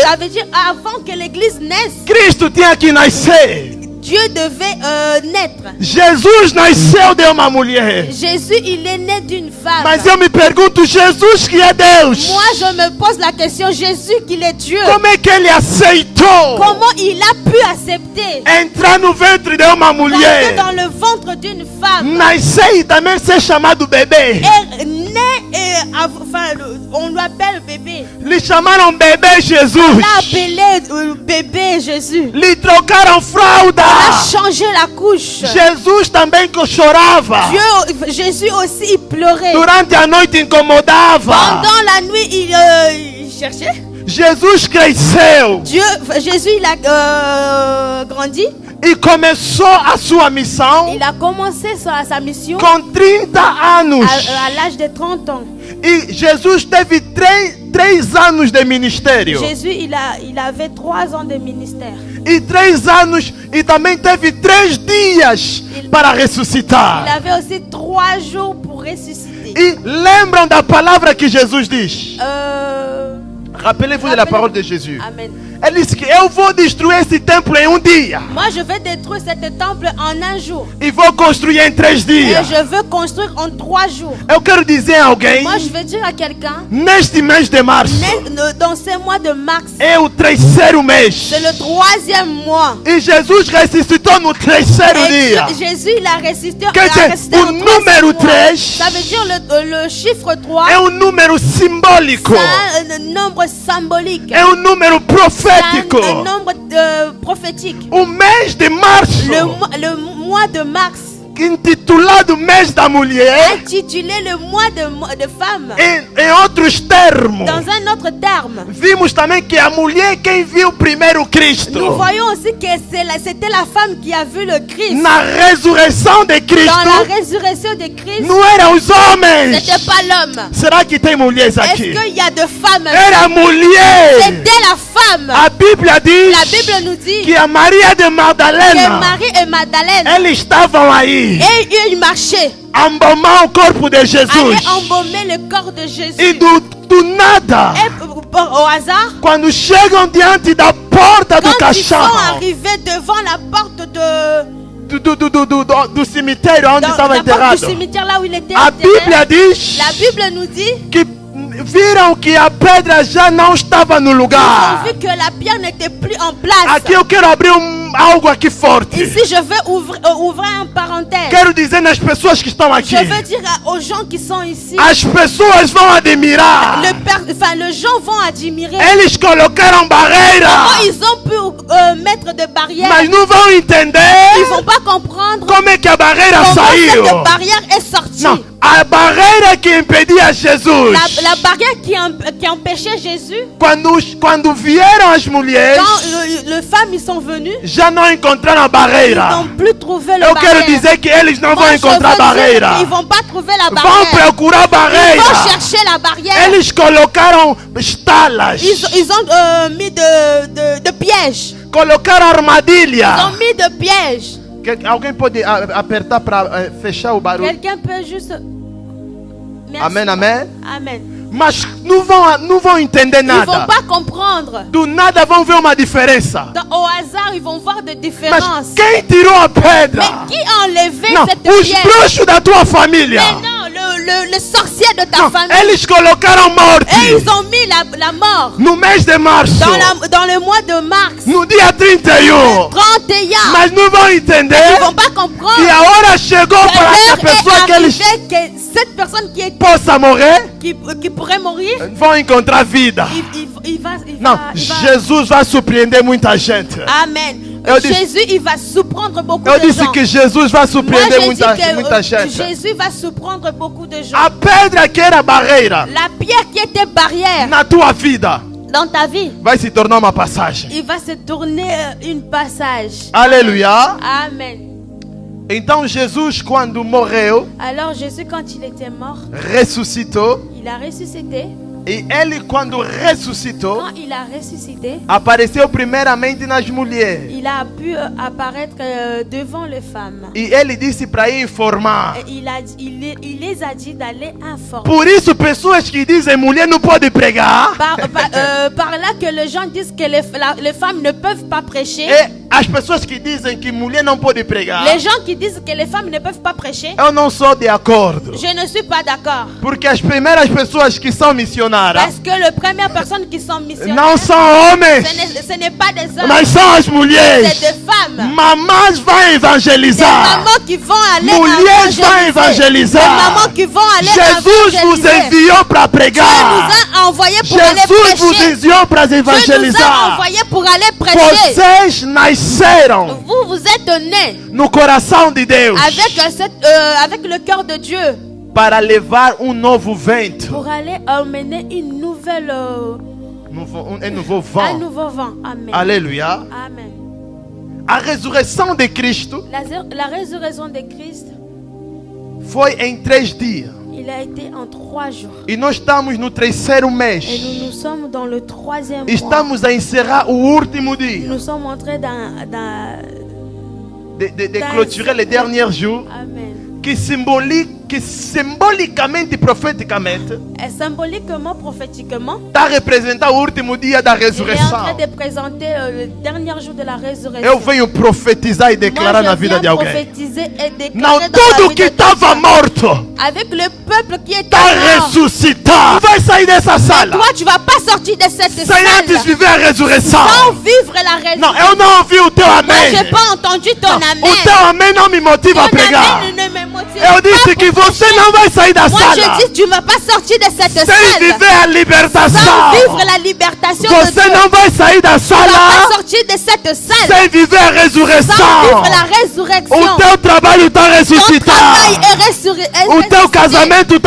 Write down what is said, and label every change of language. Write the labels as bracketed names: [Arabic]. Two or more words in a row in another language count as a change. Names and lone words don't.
[French] Ça veut dire avant que l'église naisse, [Portuguese] Cristo tinha que nascer. [French] Dieu devait naître. [Portuguese] Jesus nasceu de uma mulher. [French] Jésus, il est né d'une femme. [Portuguese] Mas eu me pergunto, Jesus que é Deus, [French] Moi, je me pose la question, Jésus, qu'il est Dieu, [Portuguese] como é que ele aceitou [French] comment il a pu accepter [Portuguese] entrar no ventre de uma [French] d'entrer [Portuguese] mulher, [French] dans le ventre d'une femme [Portuguese] nascer e também ser chamado bebê? [French] et naît et enfin, on l'appelle bébé. [Portuguese] Lhe chamaram bebê Jesus. [French] On l'a appelé bébé Jésus. [Portuguese] Lhe trocaram fralda. [French] On a changé la couche. [Portuguese] Jesus também que chorava. [French] Jésus aussi, il pleurait. [Portuguese] Durante a noite incomodava. [French] Pendant la nuit, il cherchait. [Portuguese] Jesus cresceu [French] Jésus, il a grandi. [Portuguese] e começou a sua missão [French] Il a commencé sa mission [Portuguese] com 30 anos. [French] à l'âge de 30 ans. [Portuguese] E Jesus teve três anos de ministério. [French] Jésus, il avait 3 ans de ministère. [Portuguese] E 3 anos e também teve 3 dias para [French] Il [Portuguese] ressuscitar. [French] avait aussi 3 jours pour ressusciter. [Portuguese] E lembram da palavra que Jesus diz? [French] Rappelez-vous de la parole de Jésus. Amen. [Portuguese] Ele disse que eu vou destruir esse templo em um dia [French] Moi, je vais détruire cet temple en un jour. [Portuguese] e vou construir em 3 [French] Et [Portuguese] dias. [French] je veux construire en 3 jours. [Portuguese] Eu quero dizer a alguém, [French] Moi, je veux dire à quelqu'un, [Portuguese] neste mês de março, [French] dans ce mois de mars, [Portuguese] é o 3º mês. [French] c'est le 3e mois. [Portuguese] E Jesus ressuscitou no 3º [French] Et [Portuguese] dia. [French] Jésus, il a ressuscité, [Portuguese] Quer dizer, [French] au [Portuguese] o [French] 3e [Portuguese] número [French] mois. 3 Ça veut dire le chiffre 3, [Portuguese] é um número simbólico. [French] c'est un nombre symbolique. [Portuguese] É um número [French] C'est [Portuguese] profético. [French] un nombre prophétique. [Portuguese] O mês de março, [French] Le mois de mars, [Portuguese] intitulado mês da mulher, [French] intitulé le mois de femme. [Portuguese] em outros termos, [French] Dans un autre terme, [Portuguese] vimos também que a mulher quem viu primeiro Cristo. [French] nous voyons aussi que c'était la femme qui a vu le Christ. [Portuguese] Na ressurreição de [French] Dans [Portuguese] Cristo, [French] la résurrection de Christ, [Portuguese] não eram os homens. [French] c'était pas l'homme. [Portuguese] Será que tem mulheres [French] Est-ce [Portuguese] aqui? [French] qu'il y a de femmes? [Portuguese] Era a mulher. [French] C'était la femme. [Portuguese] A Bíblia diz [French] La Bible nous dit [Portuguese] que a Maria de [French] que [Portuguese] Magdalena, [French] Marie et Madeleine, [Portuguese] eles estavam aí [French] et ils marchaient, [Portuguese] a embomar o corpo de Jesus. [French] allaient embaumer le corps de Jésus. [Portuguese] E do nada, [French] Et au hasard, [Portuguese] quando chegam diante da porta do [French] quand ils sont [Portuguese] caixão, [French] arrivés devant la porte [Portuguese] do cemitério onde estava [French] du [Portuguese] enterrado, [French] cimetière là où il était [Portuguese] a [French] enterré, [Portuguese] Bíblia diz [French] la Bible nous dit [Portuguese] que viram que a pedra já não estava no [French] ils ont [Portuguese] lugar. [French] vu que la pierre n'était plus en place. [Portuguese] Aqui eu quero abrir algo aqui forte. [French] Ici, je veux ouvrir un parenthèse. [Portuguese] Quero dizer nas pessoas que estão aqui, [French] Je veux dire aux gens qui sont ici, [Portuguese] as pessoas vão admirar. [French] les gens vont admirer [Portuguese] Eles colocaram barreira, [French] comment ils ont pu mettre des barrières. [Portuguese] mas não vão [French] Ils [Portuguese] entender [French] vont pas comprendre [Portuguese] como é que a barreira [French] comment [Portuguese] saiu. [French] cette barrière est sortie. [Portuguese] Não, a barreira que impedia Jesus. [French] La barrière qui empêchait Jésus, [Portuguese] Quando vieram as mulheres, [French] quand les femmes ils sont venues, [Portuguese] já não encontraram a [French] ils [Portuguese] barreira. [French] n'ont plus trouvé le [Portuguese] Eu quero [French] barrière. [Portuguese] dizer que eles não [French] Moi, [Portuguese] vão [French] je [Portuguese] encontrar a [French] veux dire [Portuguese] barreira. [French] qu'ils vont pas trouver la [Portuguese] Vão [French] barrière. [Portuguese] procurar a [French] Ils [Portuguese] barreira. [French] vont chercher la barrière. [Portuguese] Eles colocaram estalas, [French] Ils ont mis de pièges. [Portuguese] colocaram [French] Ils [Portuguese] armadilha. [French] ont mis de pièges. [Portuguese] Alguém pode apertar para fechar o barulho? [French] Quelqu'un peut juste... Merci. [Portuguese] Amém, amém. [French] Amen. [Portuguese] Mas não vão entender [French] Ils vont [Portuguese] nada. [French] pas comprendre. [Portuguese] Do nada vão ver uma diferença. [French] Au hasard, ils vont voir des [Portuguese] Mas [French] différences. [Portuguese] quem tirou a pedra? [French] Mais qui a enlevé [Portuguese] Não, [French] cette [Portuguese] os [French] pierre? [Portuguese] bruxos da tua família. [French] Mais non, le sorcier de ta [Portuguese] Não, [French] famille. [Portuguese] eles colocaram morte. [French] Et ils ont mis la mort [Portuguese] No mês de março, [French] dans le mois de mars. [Portuguese] no dia 31. [French] 31. [Portuguese] Mas não vão [French] Ils [Portuguese] entender [French] vont pas comprendre. [Portuguese] que a hora chegou para que a [French] L'heure [Portuguese] pessoa que [French] est [Portuguese] eles [French] arrivée que cette personne [Portuguese] possa morrer [French] qui pourrait mourir, [Portuguese] vão encontrar vida. [French] il va... [Portuguese] Não, Jesus vai surpreender muita gente. [French] Amen. [Portuguese] Eu disse- [French] Jésus, il va surprendre beaucoup [Portuguese] Eu [French] de [Portuguese] disse [French] gens. [Portuguese] que Jesus vai [French] Moi, [Portuguese] surpreender [French] j'ai dit que [Portuguese] muita gente. [French] Jésus va surprendre beaucoup de gens. [Portuguese] A pedra que era barreira [French] La pierre qui était barrière [Portuguese] na tua vida [French] dans ta vie, [Portuguese] vai se tornar uma passagem. [French] il va se tourner une passage. [Portuguese] Aleluia. [French] Amen. [Portuguese] Então Jesus, quando morreu, [French] Alors Jésus, quand il était mort, [Portuguese] ressuscitou, [French] il a ressuscité. [Portuguese] E ele, quando ressuscitou, [French] quand il a ressuscité, [Portuguese] apareceu primeiramente nas mulheres. [French] il a pu apparaître devant les femmes. [Portuguese] E ele disse para informar. [French] Et il les a dit d'aller informer. [Portuguese] Por isso, pessoas que dizem mulher não pode pregar, [French] Par là que les gens disent que les femmes ne peuvent pas prêcher. [Portuguese] e as pessoas que dizem que mulher não pode pregar, [French] Les gens qui disent que les femmes ne peuvent pas prêcher, [Portuguese] eu não sou de acordo. [French] je ne suis pas d'accord. [Portuguese] Porque as primeiras pessoas que são missionárias [French] Parce que les premières personnes qui sont missionnaires, [Portuguese] não são homens, [French] ce n'est pas des hommes, [Portuguese] mas são as mulheres. [French] c'est des femmes. [Portuguese] Mamãs vão [French] Des [Portuguese] evangelizar. [French] mamans qui vont aller [Portuguese] Mulheres vão [French] Des [Portuguese] evangelizar. [French] mamans qui vont aller [Portuguese] Jesus vos [French] évangéliser. [Portuguese] enviou para [French] Dieu [Portuguese] pregar. [French] nous a envoyés pour aller [Portuguese] Jesus vos [French] prêcher. [Portuguese] enviou para [French] Dieu nous a [Portuguese] evangelizar. [French] envoyés pour aller prêcher. [Portuguese] Vocês nasceram [French] Vous êtes nés [Portuguese] no coração de Deus [French] avec le cœur de Dieu [Portuguese] para levar novo vento, [French] pour aller emmener une nouvelle, nouveau un vent. nouveau vent. Amen. [Portuguese] Aleluia. [French] Amen. [Portuguese] A ressurreição de Cristo [French] La résurrection de Christ, [Portuguese] foi em 3 dias. [French] il a été en 3 jours. [Portuguese] E nós estamos no 3º [French] Et [Portuguese] mês. [French] nous sommes dans le 3e mois. [Portuguese] Estamos a encerrar o último dia. [French] Nous sommes entrés dans De clôturer les derniers jours. Amen. [Portuguese] Que simbolicamente e profeticamente [French] Et symboliquement, prophétiquement, [Portuguese] está a representar o último dia da [French] il est en train [Portuguese] ressurreição. [French] de présenter le dernier jour de la résurrection. [Portuguese] Eu venho profetizar e declarar na vida de alguém. [French] Prophétiser et [Portuguese] Não, [French] déclarer dans la [Portuguese] tudo [French] vie [Portuguese] que [French] de [Portuguese] estava [French] quelqu'un. [Portuguese] morto [French] Avec le peuple qui était [Portuguese] está [French] mort. [Portuguese] ressuscitado. Vai sair dessa sala [French] Toi, tu vas pas sortir de cette [Portuguese] sem [French] salle [Portuguese] antes viver a ressurreição. [French] sans vivre la [Portuguese] Não, [French] résurrection. [Portuguese] eu não ouvi o teu [French] Moi, [Portuguese] amém. [French] j'ai pas entendu ton [Portuguese] Não, [French] amen. [Portuguese] o teu amém não me motiva a [French] Ton [Portuguese] pregar. [French] amen ne me motive [Portuguese] Eu [French] pas [Portuguese] disse que [French] pour [Portuguese] você [French] prêcher. [Portuguese] não vai sair da [French] Moi, [Portuguese] sala [French] je dis, tu ne vas pas sortir de cette [Portuguese] sem [French] salle [Portuguese] viver a [French] sans [Portuguese] libertação. [French] vivre la libertation de [Portuguese] Você [French] Dieu. [Portuguese] não vai sair da [French] Tu ne vas pas [Portuguese] sala [French] sortir de cette salle [Portuguese] sem viver a [French] sans [Portuguese] ressurreição. [French] vivre la résurrection. [Portuguese] O teu trabalho está [French] Ton travail [Portuguese] ressuscitado. [French] est [Portuguese] O teu casamento está